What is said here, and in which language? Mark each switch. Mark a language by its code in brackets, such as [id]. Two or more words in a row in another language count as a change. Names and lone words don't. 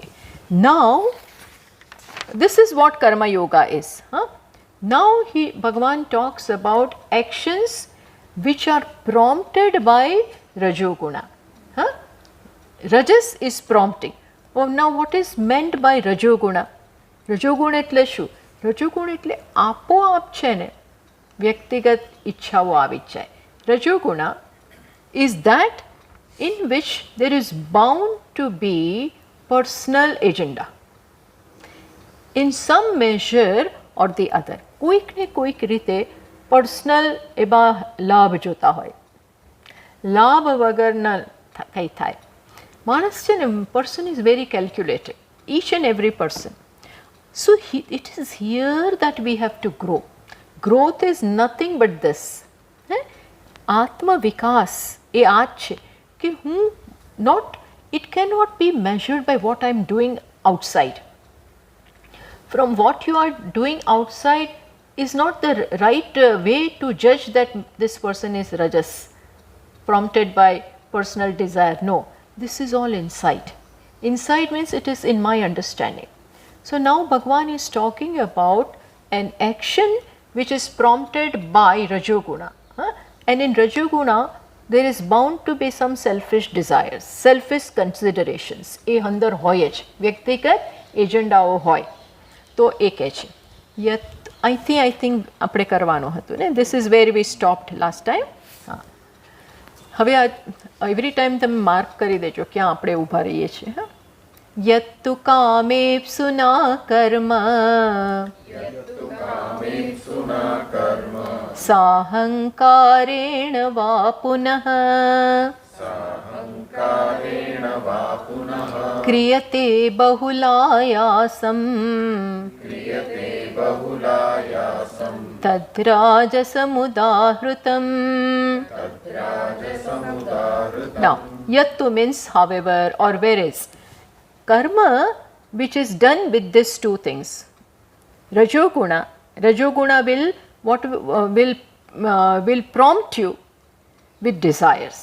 [en] Now this is what karma yoga is. Now Bhagavan talks about actions which are prompted by rajoguna. Rajas is prompting. Well, now what is meant by rajoguna? [gu] Rajoguna એટલે શું? રજોગુણ એટલે આપોઆપ છે ને વ્યક્તિગત ઈચ્છાઓ આવી જ જાય. [en] રજોગુણા is that in which there is bound to be personal agenda in some measure or the other. [gu] કોઈક ને કોઈક રીતે પર્સનલ એવા લાભ જોતા હોય. લાભ વગરના કંઈ થાય. માણસ છે ને, [en] person is very calculated, each and every person. So it is here that we have to grow. Growth is nothing but this. Atma Vikas [gu] એ આ જ છે કે હું [en] it cannot be measured by what I am doing outside. From what you are doing outside is not the right way to judge that this person is rajas, prompted by personal desire. No, this is all inside. Inside means it is in my understanding. So now Bhagavan is talking about an action which is prompted by Rajoguna. And in Rajoguna there is bound to be some selfish desires, selfish considerations. [gu] એ અંદર હોય જ, વ્યક્તિગત એજન્ડાઓ હોય. તો એ કહે છે [en] I think [gu] આપણે કરવાનું હતું ને. [en] This is where we stopped last time. [gu] હવે [en] every time [gu] તમે માર્ક કરી દેજો ક્યાં આપણે ઊભા રહીએ છીએ. [sa] यत्तु कामेप्सुना कर्म साहंकारेण वा पुनः क्रियते बहुलायासं तद्राजसमुदाहृतम्. [en] Now yattu means however or whereas. Karma which is done with these two things. Rajoguna will prompt you with desires.